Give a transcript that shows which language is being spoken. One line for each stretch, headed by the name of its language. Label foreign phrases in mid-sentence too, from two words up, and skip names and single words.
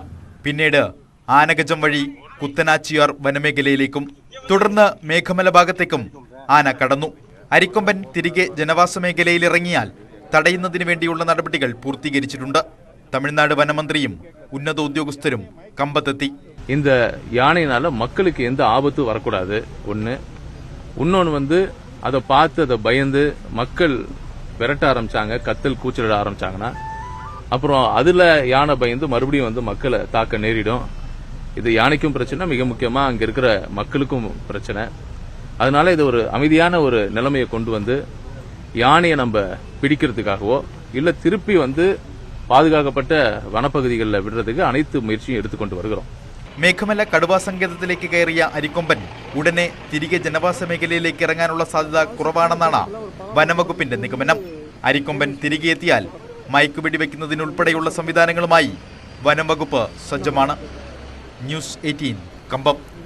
Malayalam: പിന്നീട് ആനഗജം വഴി കുത്തനാച്ചിയാർ വനമേഖലയിലേക്കും തുടർന്ന് മേഘമല ഭാഗത്തേക്കും ആന കടന്നു. അരിക്കൊമ്പൻ തിരികെ ജനവാസ മേഖലയിൽ ഇറങ്ങിയാൽ തടയുന്നതിന് വേണ്ടിയുള്ള നടപടികൾ പൂർത്തീകരിച്ചിട്ടുണ്ട്. തമിഴ്നാട് വനമന്ത്രിയും ഉന്നത ഉദ്യോഗസ്ഥരും കമ്പത്തെത്തി.
Tamil: இந்த யானையினால மக்களுக்கு எந்த ஆபத்து வரக்கூடாது ஒன்று. இன்னொன்று அதை பார்த்து அதை பயந்து மக்கள் விரட்ட ஆரம்பிச்சாங்க, கத்தல் கூச்சலிட ஆரம்பிச்சாங்கன்னா அப்புறம் அதில் யானை பயந்து மறுபடியும் மக்களை தாக்க நேரிடும். இது யானைக்கும் பிரச்சனை, மிக முக்கியமாக அங்கே இருக்கிற மக்களுக்கும் பிரச்சனை. அதனால இது ஒரு அமைதியான ஒரு நிலைமையை கொண்டு யானையை நம்ம பிடிக்கிறதுக்காகவோ இல்லை திருப்பி பாதுகாக்கப்பட்ட வனப்பகுதிகளில் விடுறதுக்கு அனைத்து முயற்சியும் எடுத்துக்கொண்டு வருகிறோம்.
Malayalam: മേഘമല കടുവാ സങ്കേതത്തിലേക്ക് കയറിയ അരിക്കൊമ്പൻ ഉടനെ തിരികെ ജനവാസ മേഖലയിലേക്ക് ഇറങ്ങാനുള്ള സാധ്യത കുറവാണെന്നാണ് വനംവകുപ്പിന്റെ നിഗമനം. അരിക്കൊമ്പൻ തിരികെ എത്തിയാൽ മയക്കുവെടി വെക്കുന്നതിനുൾപ്പെടെയുള്ള സംവിധാനങ്ങളുമായി വനംവകുപ്പ് സജ്ജമാണ്. ന്യൂസ് 18 കമ്പം.